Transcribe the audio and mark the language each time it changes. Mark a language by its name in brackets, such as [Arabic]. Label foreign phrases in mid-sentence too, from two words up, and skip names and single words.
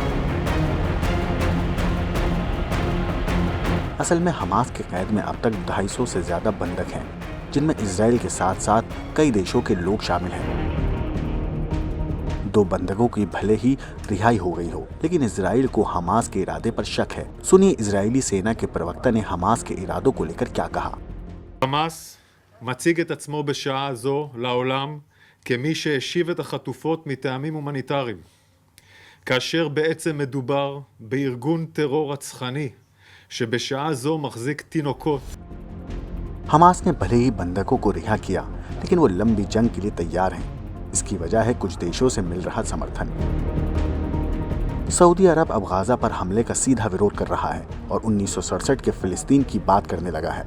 [Hindi] असल में हमास के कैद में अब तक 250 से ज्यादा बंधक हैं, जिनमें इजराइल के साथ साथ कई देशों के लोग शामिल हैं। दो बंधकों की भले ही रिहाई हो गई हो, लेकिन इजराइल को हमास के इरादे पर शक है। सुनिए इजरायली सेना के प्रवक्ता ने हमास के इरादों को लेकर क्या कहा। [Hebrew] חמאס מציג את עצמו בשעה זו לעולם כמי שהשיב את החטופות מטעמים הומניטריים, כאשר בעצם מדובר בארגון טרור רצחני שבשעה זו מחזיק תינוקות। [Hindi] हमास ने भले ही बंधकों को रिहा किया, लेकिन वो लंबी जंग के लिए तैयार हैं। इसकी वजह है कुछ देशों से मिल रहा समर्थन। सऊदी अरब अब गाजा पर हमले का सीधा विरोध कर रहा है और 1967 के फिलिस्तीन की बात करने लगा है।